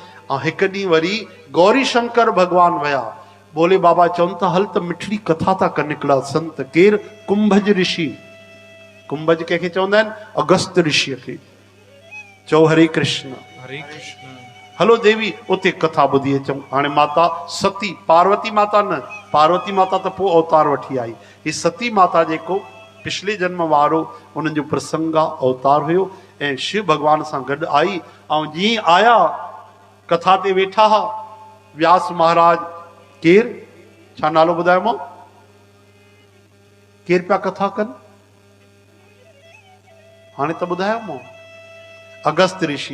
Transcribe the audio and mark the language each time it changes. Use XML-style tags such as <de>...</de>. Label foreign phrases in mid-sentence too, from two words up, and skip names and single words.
<sd>एक ॾींहुं वरी गौरी शंकर भगवान वया। बोले बाबा चवन था हल त मिठड़ी कथा था कर निकला संत केर कुंभज ऋषि। कुंभज कंहिंखे चवंदा आहिनि? अगस्त ऋषि खे। चओ</sd> <sa>हरे कृष्ण। हरे कृष्ण।</sa> <sd>हलो देवी उते कथा ॿुधी अचूं। हाणे माता सती, पार्वती माता न, पार्वती माता त पोइ अवतार वठी आई। ही सती माता जेको पिछले जन्म वारो उन्हनि जो प्रसंग आहे, अवतार हुयो ऐं शिव भगवान सां गॾु आई। ऐं जीअं आया कथा ते वेठा हा व्यास महाराज। केर छा नालो ॿुधायो मां? केर पिया कथा कनि? हाणे त ॿुधायो मां, अगस्त ऋषि।</sd>